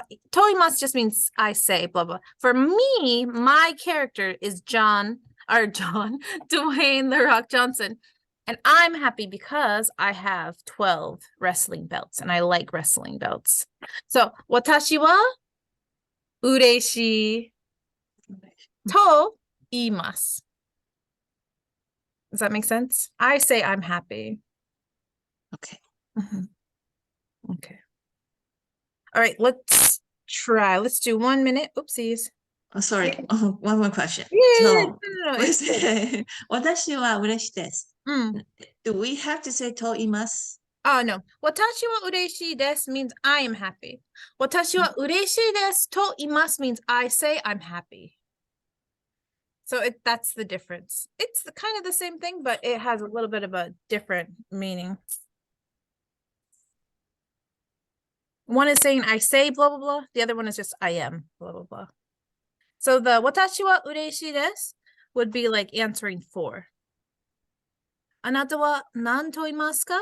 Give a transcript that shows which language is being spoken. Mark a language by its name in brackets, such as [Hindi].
[English] toimas just means I say blah blah. For me, my character is Dwayne The Rock Johnson. And I'm happy because I have 12 wrestling belts and I like wrestling belts. So, [Japanese] 私は嬉しいと言います. [English] Does that make sense? I say I'm happy. Okay. Okay. All right, let's try. Let's do 1 minute. Oopsies. Oh, sorry. Oh, one more question. Yeah, So, no, it's good. [Japanese] 私は嬉しいです. Mm. [English] Do we have to say [Japanese] と言います? [English] Oh, no. [Japanese] 私は嬉しいです [English] means I am happy. [Japanese] 私は嬉しいですと言います [English] means I say I'm happy. So that's the difference. It's kind of the same thing, but it has a little bit of a different meaning. One is saying I say blah, blah, blah. The other one is just I am blah, blah, blah. So the [Japanese] 私は嬉しいです [English] would be like answering for. [Japanese] あなたは何と言いますか?